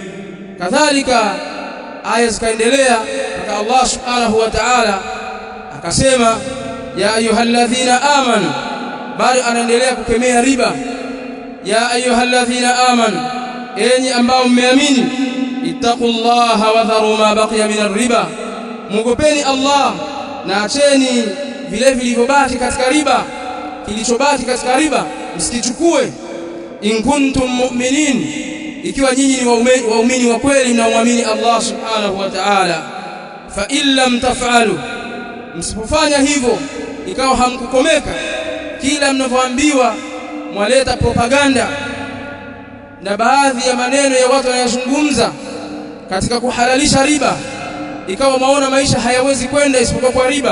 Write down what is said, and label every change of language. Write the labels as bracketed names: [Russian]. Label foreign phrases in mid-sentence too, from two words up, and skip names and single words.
[Swahili] Kadhalika aya zikaendelea mpaka Allah [Arabic] subhanahu wa ta'ala [Swahili] akasema, [Arabic] ya ayyuhalladhina amanu, [Swahili] bado anaendelea kukemea riba. [Arabic] Ya ayyuhalladhina amanu, [Swahili] enyi ambao mmeamini, [Arabic] ittaqullaha wa dharu ma baqiya min ar-riba, [Swahili] mugopeni Allah na acheni vile vilivyobaki katika riba. Kilichobaki katika riba msikichukue. [Arabic] In kuntum mu'minin, [Swahili] ikiwa nyinyi ni waumini wa kweli mnaoamini Allah [Arabic] subhanahu wa ta'ala. Fa in lam taf'alu, [Swahili] msipofanya hivyo ikawa hamkukomeka, kila mnavyoambiwa mwaleta propaganda na baadhi ya maneno ya watu wanayozungumza katika kuhalalisha riba, ikawa maona maisha hayawezi kwenda isipokuwa kwa riba.